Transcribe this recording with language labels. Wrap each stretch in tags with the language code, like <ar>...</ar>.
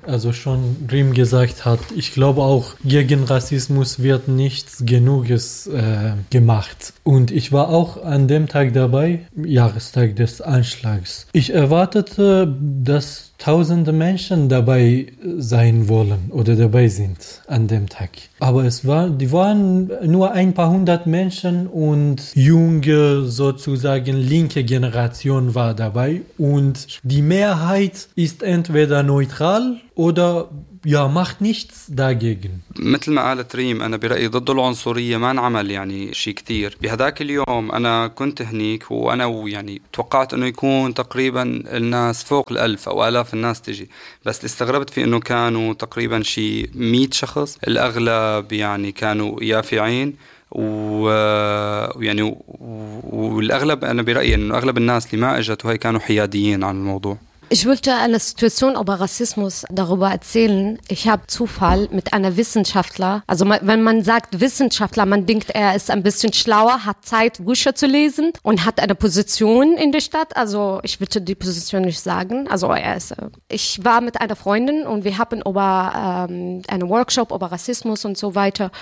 <de>Also schon Riem gesagt hat, ich glaube auch gegen Rassismus wird nichts genuges gemacht und ich war auch an dem Tag dabei, Jahrestag des Anschlags. Ich erwartete, dass tausende Menschen dabei sein wollen oder dabei sind an dem Tag. Aber die waren nur ein paar hundert Menschen und junge, sozusagen linke Generation war dabei. Und die Mehrheit ist entweder neutral oder ja, macht nichts dagegen.</de> <ar>مثل ما قالت ريم انا برايي ضد العنصريه ما انعمل يعني شيء كثير بهذاك اليوم انا كنت هنيك وانا يعني توقعت انه يكون تقريبا الناس فوق الالف او الاف الناس تجي بس اللي استغربت فيه انه كانوا تقريبا شيء 100 شخص الاغلب يعني كانوا يافعين ويعني والاغلب انا برايي انه اغلب الناس اللي ما اجت وهي كانوا حياديين عن الموضوع.</ar> <de>Ich wollte eine Situation über Rassismus darüber erzählen. Ich habe Zufall mit einer Wissenschaftler. Also wenn man sagt Wissenschaftler, man denkt, er ist ein bisschen schlauer, hat Zeit, Bücher zu lesen und hat eine Position in der Stadt. Also ich würde die Position nicht sagen. Also ich war mit einer Freundin und wir haben über einen Workshop über Rassismus und so weiter.</de>